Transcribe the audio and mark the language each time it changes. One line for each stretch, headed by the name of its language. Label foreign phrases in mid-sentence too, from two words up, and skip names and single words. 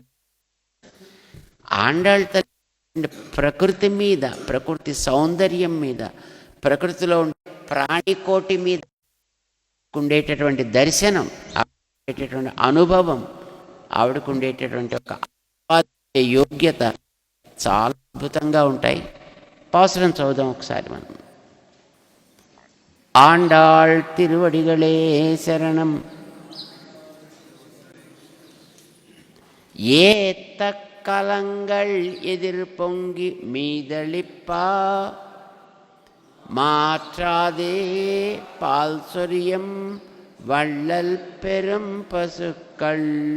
Telugu: ఆండాళ్ళ తల్లి ప్రకృతి మీద, ప్రకృతి సౌందర్యం మీద, ప్రకృతిలో ఉండే ప్రాణికోటి మీద ఉండేటటువంటి దర్శనం, ఉండేటటువంటి అనుభవం, ఆవిడకు ఉండేటటువంటి ఒక యోగ్యత చాలా అద్భుతంగా ఉంటాయి. పాసురం చదువుదాం ఒకసారి మనం.
Tamil: ஆண்டாள் திருவடிகளே சரணம். ஏத்த கலங்கள் எதிர் பொங்கி மீதளிப்பா மாற்றாதே பால் சொரியம் வள்ளல் பெரும் பசுக்கள்